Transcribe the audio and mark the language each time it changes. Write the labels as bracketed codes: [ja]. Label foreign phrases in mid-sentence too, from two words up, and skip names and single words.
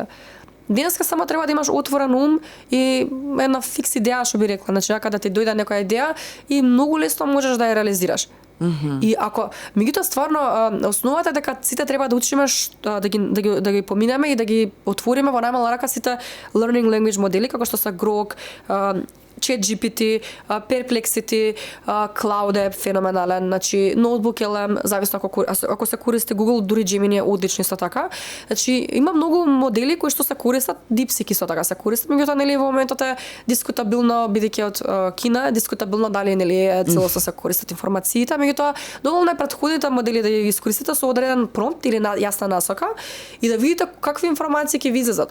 [mk] Денеска само треба да имаш отворен ум и една фикс идеја, што би рекла, значи кога ти дојде некоја идеја и многу лесно можеш да ја реализираш. И ако меѓутоа стварно основата е дека сите треба да учиме да ги поминеме и да ги отвориме во најмала рака сите [en] learning language [mk] модели како што се Grok, ChatGPT, Perplexity, Cloud е феноменален, значи Notebook LM, зависно ако се користи Google, дури Gemini е одлични со така. Значи има многу модели кои што се користат, DeepSeek со така се користат, меѓутоа нели во моментот е дискутабилно бидејќи од Кина е дискутабилно дали нели е целосно се користат информациите, меѓутоа доволно е претходните модели да ги искористите со одреден промпт или јасна насока и да видите какви информации ќе ви излезат.